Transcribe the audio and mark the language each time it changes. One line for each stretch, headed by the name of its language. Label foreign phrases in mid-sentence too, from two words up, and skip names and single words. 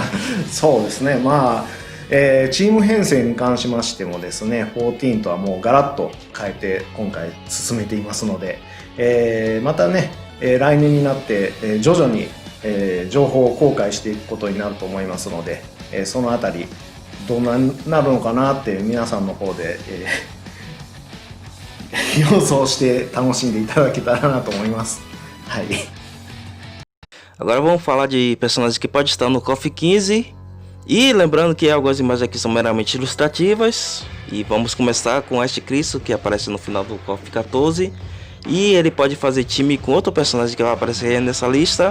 Japanese: そうですね、チーム編成に関しましてもですね、14とはもうガラッと変えて今回進めていますので、またね、 来年になって、徐々に、情報を公開していくことになると思いますので、そのあたりどうなるのかなって皆さんの方で、予想して楽しんでいただけたらなと思います。はい。
Portuguese: Agora vamos falar de personagens que pode estar no KOF 15. E lembrando que algumas imagens aqui são meramente ilustrativas. E vamos começar com este Cristo, que aparece no final do KOF 14. E ele pode fazer time com outro personagem que vai aparecer nessa lista.